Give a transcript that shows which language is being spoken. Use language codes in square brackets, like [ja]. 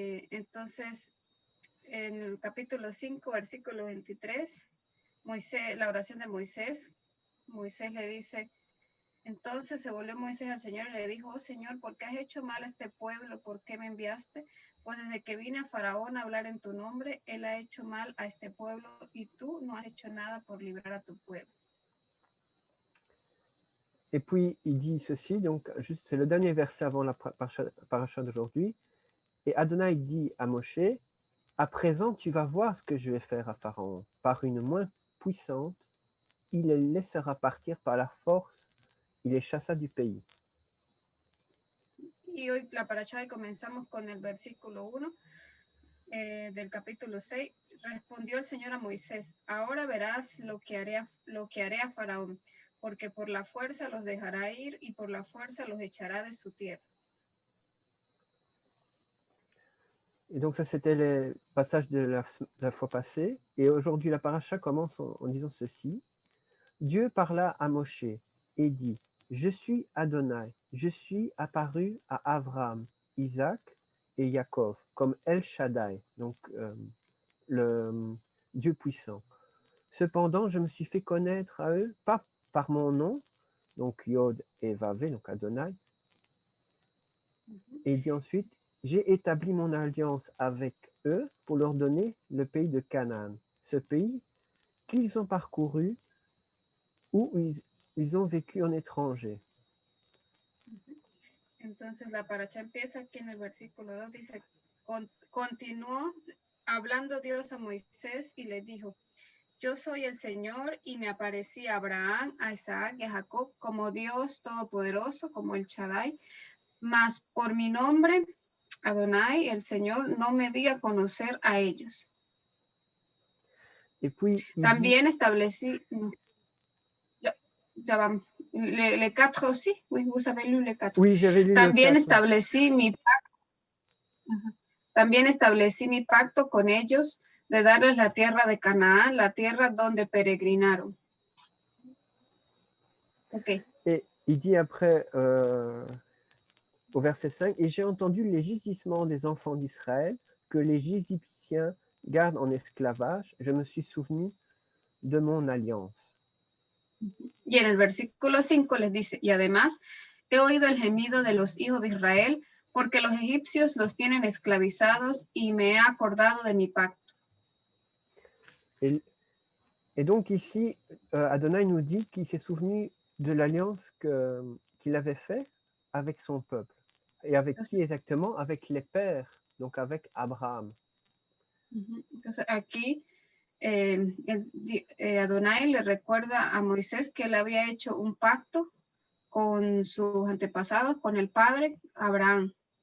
[es] Entonces, en el capítulo 5, versículo 23, la oración de Moisés le dice, entonces se volvió Moisés al Señor y le dijo, oh Señor, ¿por qué has hecho mal a este pueblo? ¿Por qué me enviaste? Pues desde que vine a Faraón a hablar en tu nombre, él ha hecho mal a este pueblo y tú no has hecho nada por librar a tu pueblo. [fr] Et puis, il dit ceci, donc c'est le dernier verset avant la paracha d'aujourd'hui. Et Adonai dit à Moshe, à présent, tu vas voir ce que je vais faire à Pharaon. Par une main puissante, il les laissera partir par la force, il les chassa du pays. [es] Y hoy la paracha y comenzamos con el versículo 1 del capítulo 6. Respondió el Señor a Moisés: ahora verás lo que haré a Faraón, porque por la fuerza los dejará ir y por la fuerza los echará de su tierra. [fr] Et donc ça, c'était les passages de la fois passée. Et aujourd'hui, la paracha commence en disant ceci. Dieu parla à Moshe et dit, je suis Adonai, je suis apparu à Abraham, Isaac et Jacob, comme El Shaddai, donc le Dieu puissant. Cependant, je me suis fait connaître à eux, pas par mon nom, donc Yod et Vavé, donc Adonai. Et il dit ensuite, j'ai établi mon alliance avec eux pour leur donner le pays de Canaan, ce pays qu'ils ont parcouru, où ils ont vécu en étranger. [es] Entonces la paracha empieza aquí en el versículo 2, dice, continuó hablando Dios a Moisés y le dijo, yo soy el Señor y me aparecí a Abraham, a Isaac y a Jacob como Dios Todopoderoso, como el Shaddai, mas por mi nombre, Adonai, el Señor, no me di a conocer a ellos. [fr] Et puis, [es] También establecí, ya vamos, [fr] le 4 aussi, oui, vous avez lu le 4. oui, j'avais lu [es] También [fr] le 4. [es] establecí mi pacto. También establecí mi pacto con ellos de darles la tierra de Canaán, la tierra donde peregrinaron. Ok. [fr] Et il dit après, au verset 5, « Et j'ai entendu les gigissements des enfants d'Israël, que les Égyptiens gardent en esclavage. Je me suis souvenu de mon alliance. » [es] Y en el versículo 5 les dice, y además he oído el gemido de los hijos de Israel, porque los egipcios los tienen esclavizados y me he acordado de mi pacto. [fr] Et donc ici, Adonai nous dit qu'il s'est souvenu de l'alliance qu'il avait faite avec son peuple. Et avec qui exactement? Avec les pères, donc avec Abraham. [es] Entonces aquí Adonai le recuerda a Moisés que él había hecho un pacto con sus antepasados, con el padre Abraham.